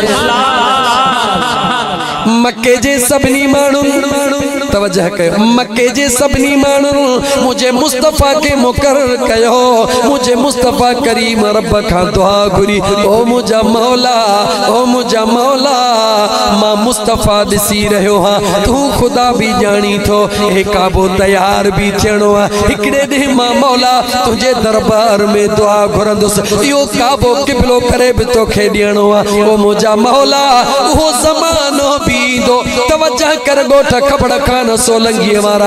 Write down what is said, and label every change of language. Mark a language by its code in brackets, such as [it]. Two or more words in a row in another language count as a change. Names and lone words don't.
[sd] मक्के जे सभिनी माण्हुनि तवज्जो कयो, मक्के जे सभिनी माण्हुनि मुझे मुस्तफ़ा के मुक़रर कयो, मुझे मुस्तफ़ा करीम रब खां दुआ घुरी ओ मुझा मौला, ओ मुझा मौला मां मुस्तफ़ा ॾिसी रहियो हां, तू खुदा भी जानी थो हे काबो तैयार भी थियणो आहे। हिकिड़े ॾींहुं मां मौला तुंहिंजे दरबार में दुआ घुरंदुसि, इहो काबो क़िबलो करे भी तोखे ॾियणो आहे। ओ मुझा मौला उहो ज़मानो भी ईंदो, तवज्जो कर ॻोठ खबड़ खान सोलंगी वारा।